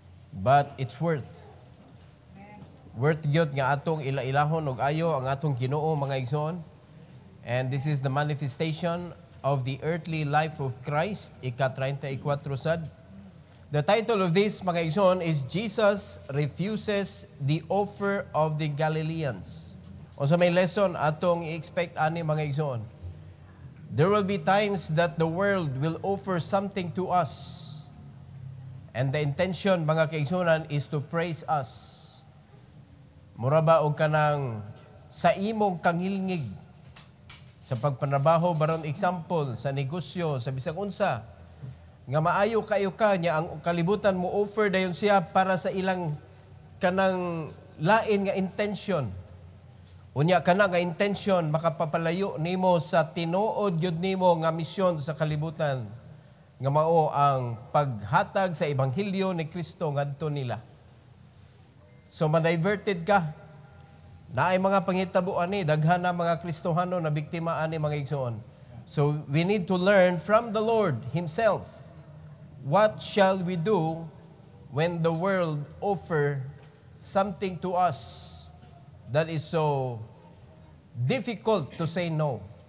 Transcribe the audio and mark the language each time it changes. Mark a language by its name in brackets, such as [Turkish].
[English] But it's worth. [Cebuano] Worth yun nga atong ila-ilahon og ayo ang atong Ginoo, mga igsoon. [English] And this is the manifestation of the earthly life of Christ, [Cebuano] ika-34 sad. [English] The title of this, [Cebuano] mga igsoon, [English] is Jesus Refuses the Offer of the Galileans. [Cebuano] O sa may lesson, atong i-expect ani, mga igsoon. [English] There will be times that the world will offer something to us. And the intention, [Cebuano] mga kaigsunan, [English] is to praise us. [Cebuano] Mura ba o kanang sa imong kangilngig, sa pagpanabaho, baron example, sa negosyo, sa bisag unsa, nga maayo kayo ka, niya ang kalibutan mo offer dayon siya para sa ilang kanang lain nga intention. Unya kana nga intention makapapalayo nimo sa tinuod gyud nimo nga misyon sa kalibutan nga mao ang paghatag sa ebanghelyo ni Kristo ngadto nila. So ma-diverted ka. Naay mga pangitabo ani daghan na mga Kristohano na biktima ani, mga igsoon. [English] So we need to learn from the Lord himself. What shall we do when the world offer something to us that is so difficult to say no?